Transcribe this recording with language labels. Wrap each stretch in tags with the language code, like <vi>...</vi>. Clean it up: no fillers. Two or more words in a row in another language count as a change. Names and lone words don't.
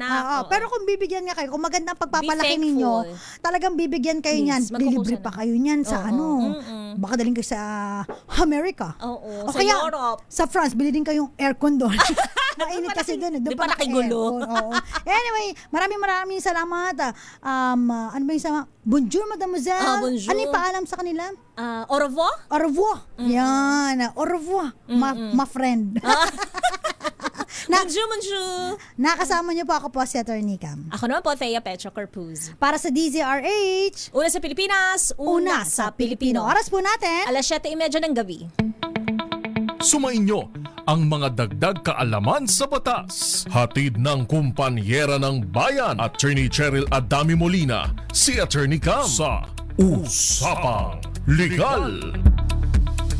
<tl>Pero kung bibigyan nga kayo, kung maganda ang pagpapalaki ninyo, talagang bibigyan kayo niyan. Lilibre pa kayo niyan sa baka daling kayo sa America. O sa kaya, Europe. Sa France, bili din kayong aircon doon. Mainit kasi doon. Di pa nakigulo. Anyway, maraming salamat. Ano ba yung sama?</tl> <fr>Bonjour, mademoiselle. Bonjour.</fr> <tl>Ano yung paalam sa kanila?</tl> <fr>Au revoir? Au revoir. Yan. Au revoir. Ma friend. Bonjour.</fr> <tl>Nakasama niyo po ako po si Attorney Cam. Ako naman po, Thea Petro Corpuz. Para sa DZRH. Una sa Pilipinas, una sa Pilipino. Oras po natin. 7:30 ng gabi. Sumainyo ang mga dagdag kaalaman sa batas. Hatid ng kumpanyera ng bayan, Attorney Cheryl Adami Molina, si Attorney Cam sa Usapang Legal.</tl>